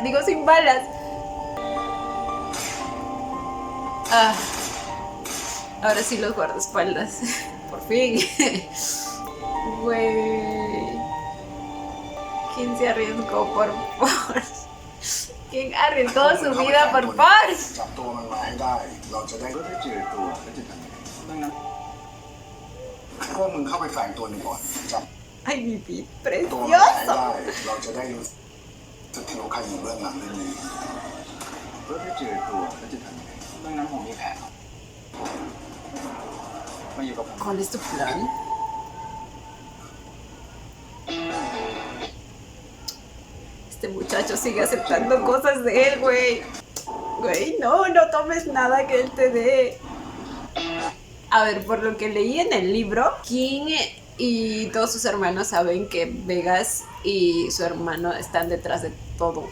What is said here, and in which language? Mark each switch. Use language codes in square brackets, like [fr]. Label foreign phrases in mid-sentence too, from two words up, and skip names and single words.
[es] Digo, sin balas. Ah. Ahora sí los guardaespaldas. Por fin. Güey. ¿Quién se arriesgó por Porsche? ¿Quién arriesgó su vida por Porsche? [th] จับตัวมันมาให้ได้ เราจะได้เจอตัวแล้วจะทำยังไงดังนั้นพวกมึงเข้าไปแฝงตัวหนึ่งก่อนจับ [es] Ay, mi pit [th] ตัวมันมาให้ [es] precioso. [th] ได้เราจะได้รู้สึกที่ว่าใครอยู่เบื้องหลังเรื่องนี้เพื่อได้เจอตัวแล้วจะทำยังไงดังนั้นผมมีแผนครับมาอยู่กับผม [es] ¿Cuál es tu plan? Este muchacho sigue aceptando cosas de él, güey. Güey, no tomes nada que él te dé. A ver, por lo que leí en el libro, King y todos sus hermanos saben que Vegas y su hermano están detrás de todo.